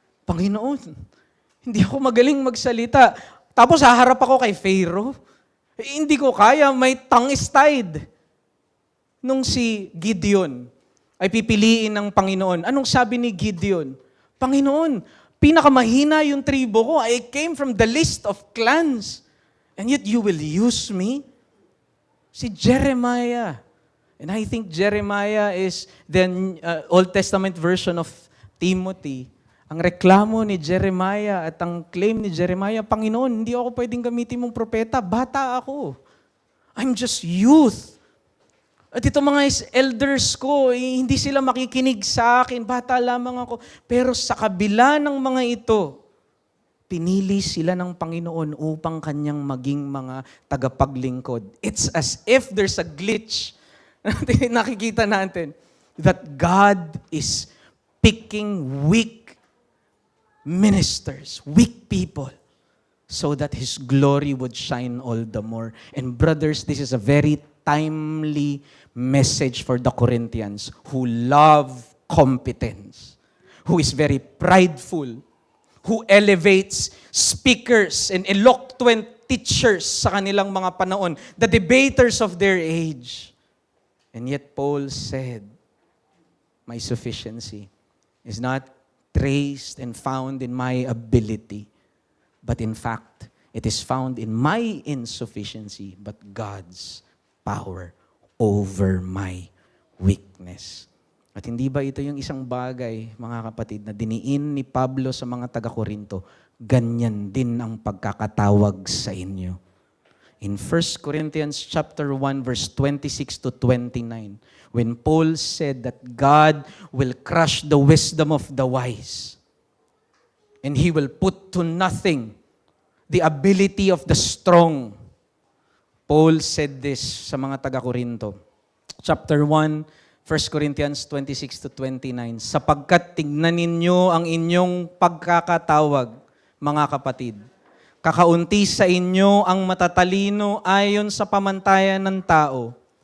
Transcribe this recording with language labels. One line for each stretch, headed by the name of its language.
Filipino: Panginoon, hindi ako magaling magsalita. Tapos haharap ako kay Pharaoh. Hindi ko kaya,
English: my tongue is tied.
Filipino: Nung si Gideon ay pipiliin ng Panginoon, anong sabi ni Gideon? Panginoon, pinakamahina yung tribo ko.
English: I came from the list of clans. And yet you will use me? Si Jeremiah. And I think Jeremiah is the Old Testament version of Timothy.
Filipino: Ang reklamo ni Jeremiah at ang claim ni Jeremiah, Panginoon, hindi ako pwedeng gamitin mong propeta. Bata ako.
English: I'm just youth.
Filipino: At ito mga elders ko, hindi sila makikinig sa akin. Bata lamang ako. Pero sa kabila ng mga ito, pinili sila ng Panginoon upang kanyang maging mga tagapaglingkod.
English: It's as if there's a glitch.
Filipino: Nakikita natin
English: that God is picking weak ministers, weak people, so that His glory would shine all the more. And brothers, this is a very timely message for the Corinthians who love competence, who is very prideful, who elevates speakers and eloquent teachers
Filipino: sa kanilang mga panahon,
English: the debaters of their age. And yet Paul said, my sufficiency is not traced and found in my ability, but in fact, it is found in my insufficiency, but God's power over my weakness.
Filipino: At hindi ba ito yung isang bagay, mga kapatid, na diniin ni Pablo sa mga taga-Korinto, ganyan din ang pagkakatawag sa inyo.
English: In 1 Corinthians chapter 1 verse 26 to 29, when Paul said that God will crush the wisdom of the wise and He will put to nothing the ability of the strong. Paul said this
Filipino: sa mga taga-Korinto. Chapter 1, 1 Corinthians 26 to 29, sapagkat tignan ninyo ang inyong pagkakatawag, mga kapatid. Kakaunti sa inyo ang matatalino ayon sa pamantayan ng tao.